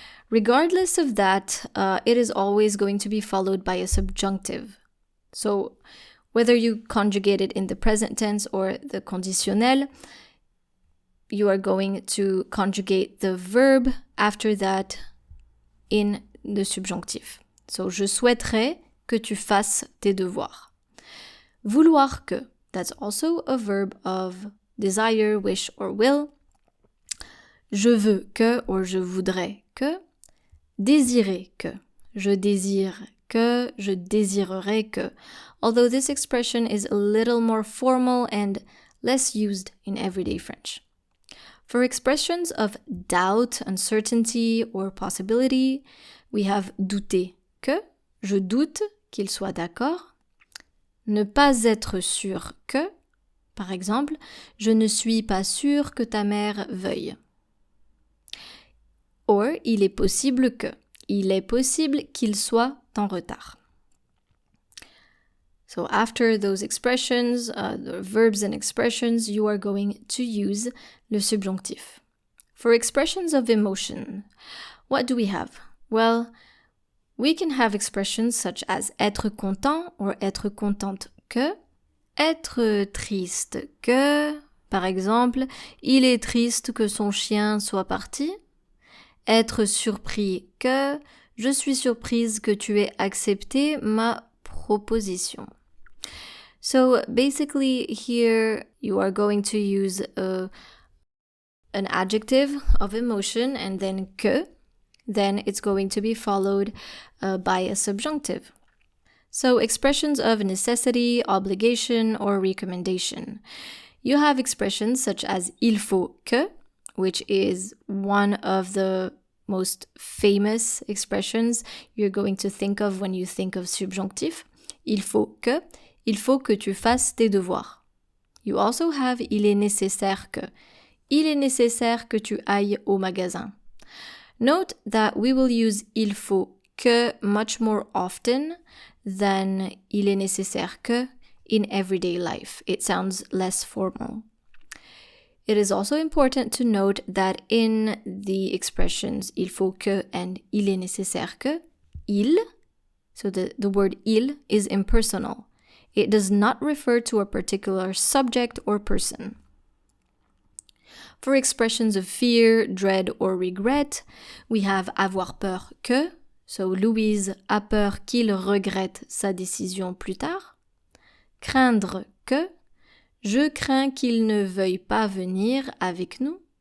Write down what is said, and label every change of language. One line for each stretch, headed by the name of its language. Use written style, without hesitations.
English: Regardless of that, it is always going to be followed by a subjunctive. So whether you conjugate it in the present tense or the conditionnel, you are going to conjugate the verb after that in the subjonctif. So,
French: je souhaiterais que tu fasses tes devoirs. Vouloir que,
English: that's also a verb of desire, wish, or will.
French: Je veux que, or je voudrais que. Désirer que, je désire que, je désirerais que.
English: Although this expression is a little more formal and less used in everyday French. For expressions of doubt, uncertainty, or possibility, we have
French: douter que, je doute qu'il soit d'accord. Ne pas être sûr que, par exemple, je ne suis pas sûr que ta mère veuille. Or, il est possible que, il est possible qu'il soit en retard.
English: So after those expressions, the verbs and expressions, you are going to use le subjonctif. For expressions of emotion, what do we have? Well, we can have expressions such as
French: être content or être contente que, être triste que, par exemple, il est triste que son chien soit parti, être surpris que, je suis surprise que tu aies accepté ma proposition.
English: So basically here you are going to use an adjective of emotion and then que, then it's going to be followed by a subjunctive. So expressions of necessity, obligation, or recommendation. You have expressions such as
French: il faut que,
English: which is one of the most famous expressions you're going to think of when you think of subjonctif.
French: Il faut que tu fasses tes devoirs.
English: You also have
French: il est nécessaire que tu ailles au magasin.
English: Note that we will use
French: il faut que
English: much more often than
French: il est nécessaire que
English: in everyday life. It sounds less formal. It is also important to note that in the expressions
French: il faut que
English: and
French: il est nécessaire que,
English: il, so the word il is impersonal. It does not refer to a particular subject or person. For expressions of fear, dread, or regret, we have
French: avoir peur que, so Louise a peur qu'il regrette sa décision plus tard. Craindre que, je crains qu'il ne veuille pas venir avec nous.